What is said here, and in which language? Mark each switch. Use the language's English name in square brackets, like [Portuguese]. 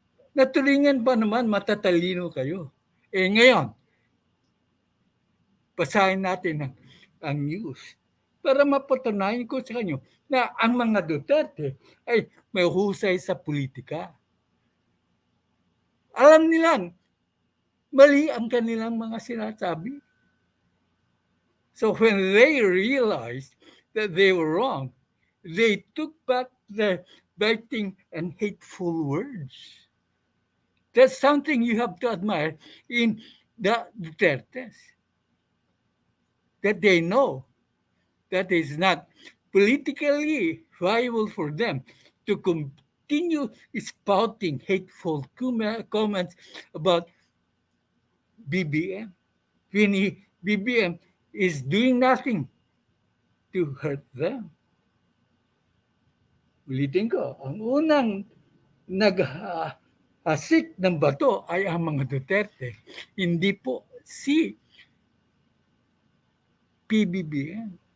[Filipino] Natulingan pa naman matatalino kayo. Ngayon, basahin natin ang news para mapatunayan ko sa kanyo na ang mga Duterte ay may husay sa politika. Alam nilang mali ang kanilang mga sinasabi. [English] So when they realized that they were wrong, they took back their biting and hateful words. That's something you have to admire in the Dutertes. That they know that it's not politically viable for them to continue spouting hateful comments about BBM when BBM is doing nothing to hurt them. [Filipino] Ulitin ko, ang unang naghasik ng bato ay ang mga Duterte, hindi po si PBBM.